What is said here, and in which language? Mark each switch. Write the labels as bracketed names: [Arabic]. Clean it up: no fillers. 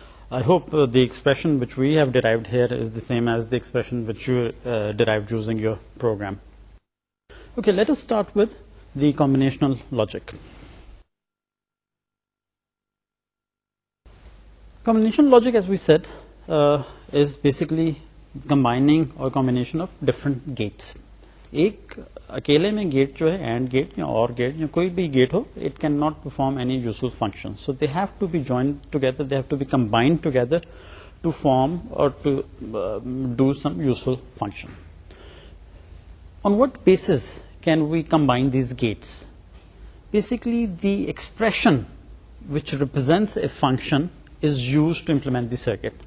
[English] I hope the expression which we have derived here is the same as the expression which you derived using your program. Okay, let us start with the combinational logic. Combinational logic, as we said, is basically combining or combination of different gates. [Hindi] एक अकेले में gate जो है and gate या और gate या कोई भी गेट हो, [English] it cannot perform any useful function. So they have to be joined together, they have to be combined together to form or to do some useful function. On what basis can we combine these gates? Basically, the expression which represents a function is used to implement the circuit.